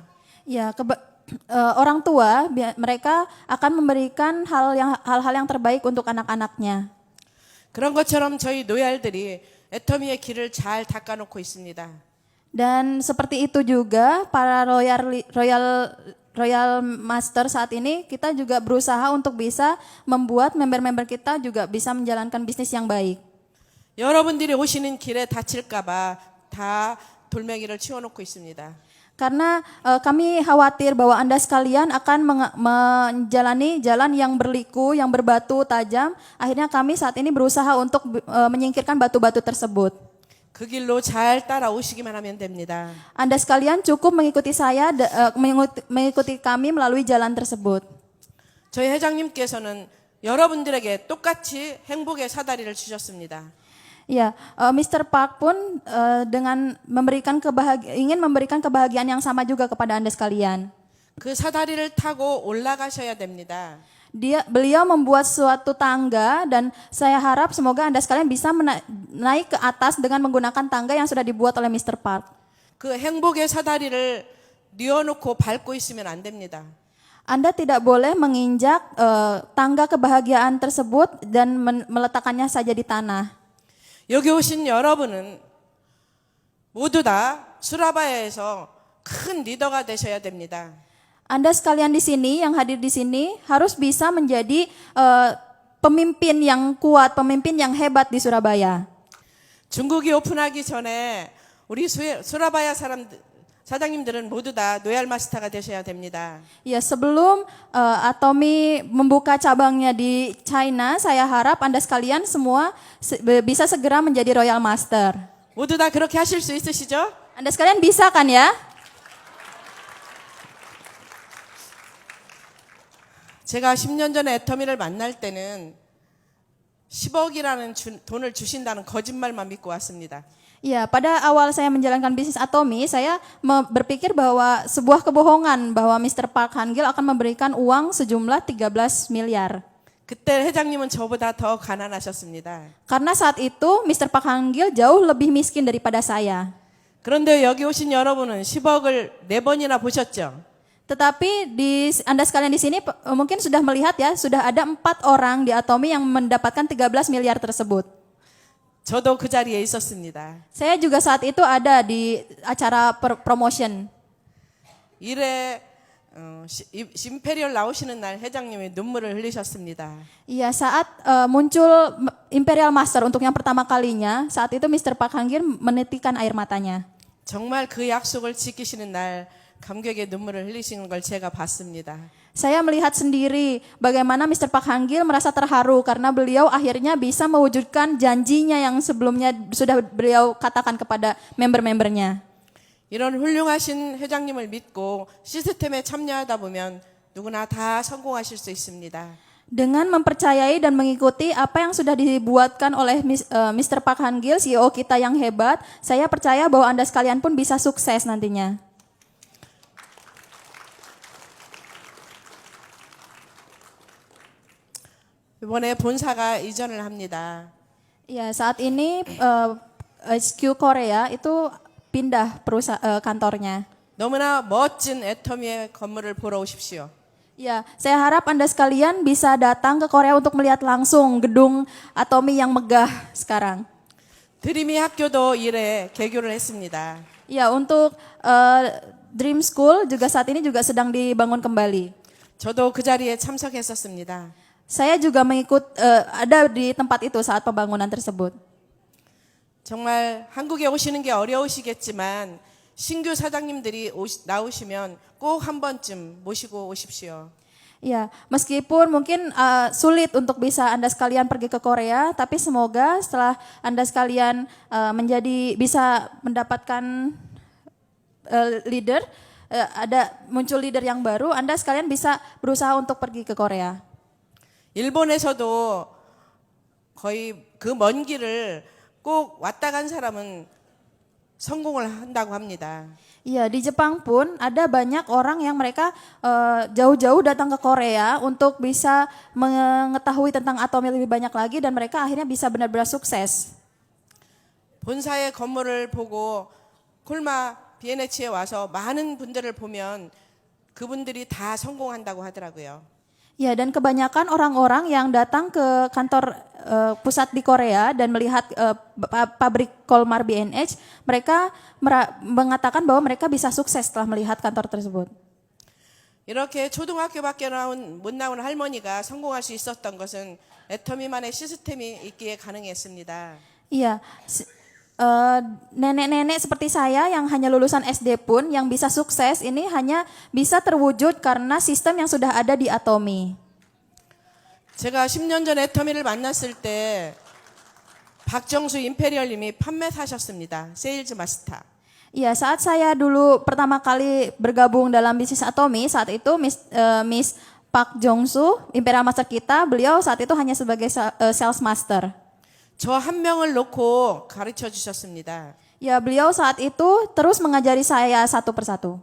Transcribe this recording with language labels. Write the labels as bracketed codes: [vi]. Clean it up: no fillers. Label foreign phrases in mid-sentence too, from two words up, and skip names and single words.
[id] Ya, orang tua mereka akan memberikan hal-hal yang terbaik untuk anak-anaknya. [ko] 그런 것처럼 저희 노얄들이 애터미의 길을 잘 닦아놓고 있습니다. [id] Dan seperti itu juga para royal master saat ini kita juga berusaha untuk bisa membuat member-member kita juga bisa menjalankan bisnis yang baik. [ko] 여러분들이 오시는 길에 다칠까봐 다 돌멩이를 치워놓고 있습니다. [id] Karena kami khawatir bahwa Anda sekalian akan menjalani jalan yang berliku, yang berbatu tajam. Akhirnya kami saat ini berusaha untuk menyingkirkan batu-batu tersebut. [ko] 그 길로 잘 따라오시기만 하면 됩니다. [id] Anda sekalian cukup mengikuti saya, mengikuti kami melalui jalan tersebut. [ko] 저희 회장님께서는 여러분들에게 똑같이 행복의 사다리를 주셨습니다. [id] Ya, Mr. Park pun dengan ingin memberikan kebahagiaan yang sama juga kepada Anda sekalian. [ko] 그 사다리를 타고 올라가셔야 됩니다. [id] Beliau membuat suatu tangga dan saya harap semoga Anda sekalian bisa naik ke atas dengan menggunakan tangga yang sudah dibuat oleh Mr. Park. [ko] 그 행복의 사다리를 뉘어놓고 밟고 있으면 안 됩니다. [id] Anda tidak boleh menginjak tangga kebahagiaan tersebut dan meletakkannya saja di tanah. [ko] 여기 오신 여러분은 모두 다 수라바야에서 큰 리더가 되셔야 됩니다. [id] Anda sekalian di sini, yang hadir di sini, harus bisa menjadi pemimpin yang kuat, pemimpin yang hebat di Surabaya. [ko] 중국이 오픈하기 전에 우리 수라바야 사장님들은 모두 다 노얄 마스터가 되셔야 됩니다. [id] Ya, sebelum Atomi membuka cabangnya di China, saya harap Anda sekalian semua bisa segera menjadi Royal Master. [ko] 모두 다 그렇게 하실 수 있으시죠? [id] Anda sekalian bisa kan ya? [ko] 제가 10년 전에 애터미를 만날 때는 10억이라는 돈을 주신다는 거짓말만 믿고 왔습니다. [id] Ya, pada awal saya menjalankan bisnis Atomi, saya berpikir bahwa sebuah kebohongan bahwa Mr. Park Han-gil akan memberikan uang sejumlah 13 miliar. [ko] 그때 회장님은 저보다 더 가난하셨습니다. [id] Karena saat itu Mr. Park Han-gil jauh lebih miskin daripada saya. [ko] 그런데 여기 오신 여러분은 10억을 4번이나 보셨죠? [id] Tetapi Anda sekalian di sini mungkin sudah melihat ya, sudah ada 4 orang di Atomi yang mendapatkan 13 miliar tersebut. [ko] 저도 그 자리에 있었습니다. [id] Saya juga saat itu ada di acara promotion. [ko] 일에 임페리얼 나오시는 날 회장님이 눈물을 흘리셨습니다. [id] Iya, saat muncul Imperial Master untuk yang pertama kalinya, saat itu Mr. Park Han-gil menitikkan air matanya. [ko] 정말 그 약속을 지키시는 날 감격의 눈물을 흘리시는 걸 제가 봤습니다. [id] Saya melihat sendiri bagaimana Mr. Park Han-gil merasa terharu karena beliau akhirnya bisa mewujudkan janjinya yang sebelumnya sudah beliau katakan kepada member-membernya. [ko] 이런 훌륭하신 회장님을 믿고 시스템에 참여하다 보면 누구나 다 성공하실 수 있습니다. [id] Dengan mempercayai dan mengikuti apa yang sudah dibuatkan oleh Mr. Park Han-gil, CEO kita yang hebat, saya percaya bahwa Anda sekalian pun bisa sukses nantinya. [ko] 이번에 본사가 이전을 합니다. [id] Ya, saat ini HQ Korea itu pindah kantornya. [ko] 너무나 멋진 애터미의 건물을 보러 오십시오. [id] Ya, saya harap Anda sekalian bisa datang ke Korea untuk melihat langsung gedung Atomi yang megah sekarang. [ko] 드림이 학교도 이래 개교를 했습니다. [id] Ya, untuk Dream School juga saat ini juga sedang dibangun kembali. [ko] 저도 그 자리에 참석했었습니다. [id] Saya juga ada di tempat itu saat pembangunan tersebut. [ko] 정말 한국에 오시는 게 어려우시겠지만 신규 사장님들이 나오시면 꼭 한 번쯤 모시고 오십시오. [id] Ya, meskipun mungkin sulit untuk bisa Anda sekalian pergi ke Korea, tapi semoga setelah Anda sekalian bisa mendapatkan leader, ada muncul leader yang baru, Anda sekalian bisa berusaha untuk pergi ke Korea. [ko] 일본에서도 거의 그 먼 길을 꼭 왔다 간 사람은 성공을 한다고 합니다. [id] Iya, di Jepang pun ada banyak orang yang mereka jauh-jauh datang ke Korea untuk bisa mengetahui tentang Atomi lebih banyak lagi dan mereka akhirnya bisa benar-benar sukses. [ko] 본사의 건물을 보고 콜마 비엔에치에 와서 많은 분들을 보면 그분들이 다 성공한다고 하더라고요. [id] Ya, dan kebanyakan orang-orang yang datang ke kantor pusat di Korea dan melihat pabrik Kolmar B&H, mereka mengatakan bahwa mereka bisa sukses setelah melihat kantor tersebut. [ko] 이렇게 초등학교밖에 못 나온 할머니가 성공할 수 있었던 것은 애터미만의 시스템이 있기에 가능했습니다. [id] Iya, nenek-nenek seperti saya yang hanya lulusan SD pun yang bisa sukses ini hanya bisa terwujud karena sistem yang sudah ada di Atomi. [ko] 제가 10년 전 애터미를 만났을 때 박정수 임페리얼님이 판매사셨습니다. 세일즈 마스터. [id] Iya, saat saya dulu pertama kali bergabung dalam bisnis Atomi, saat itu Miss Park Jong-soo, Imperial Master kita, beliau saat itu hanya sebagai sales master. [ko] 저 한 명을 놓고 가르쳐 주셨습니다. [id] Ya, beliau saat itu terus mengajari saya satu persatu.